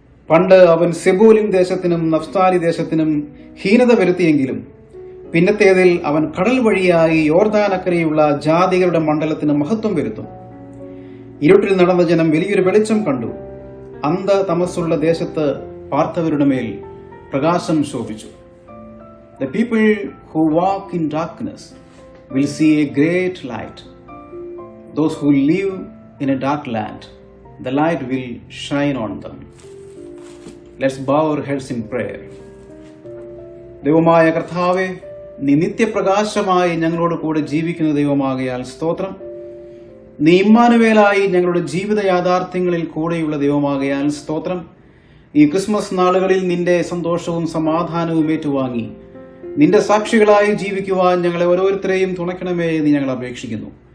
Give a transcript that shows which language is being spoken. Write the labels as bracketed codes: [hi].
[ml] പണ്ട് അവൻ സെബൂലിം ദേശത്തിനും നഫ്താലി ദേശത്തിനും ഹീനത വരുത്തിയെങ്കിലും പിന്നത്തേതിൽ അവൻ കടൽ വഴിയായി യോർദാനക്കരയുള്ള ജാതികളുടെ മണ്ഡലത്തിന് മഹത്വം വരുത്തും. ഇരുട്ടിൽ നടന്ന ജനം വലിയൊരു വെളിച്ചം കണ്ടു. തമസ്സുള്ള ദേശത്ത് പാർത്തവരുടെ മേൽ പ്രകാശം ശോഭിച്ചു. [en] The people who walk in darkness will see a great light. Those who live in a dark land, the light will shine on them. Let's bow our heads in prayer. [ml] ദൈവമായ കർത്താവേ, നീ നിത്യപ്രകാശമായി ഞങ്ങളോട് കൂടെ ജീവിക്കുന്ന ദൈവമാകയാൽ സ്തോത്രം. നീ ഇമ്മാനുവേലായി ഞങ്ങളുടെ ജീവിത യാഥാർത്ഥ്യങ്ങളിൽ കൂടെയുള്ള ദൈവമാകയാൽ സ്തോത്രം. ഈ ക്രിസ്മസ് നാളുകളിൽ നിന്റെ സന്തോഷവും സമാധാനവും ഏറ്റുവാങ്ങി നിന്റെ സാക്ഷികളായി ജീവിക്കുവാൻ ഞങ്ങളെ ഓരോരുത്തരെയും തുണയ്ക്കണമേ എന്ന് ഞങ്ങൾ അപേക്ഷിക്കുന്നു.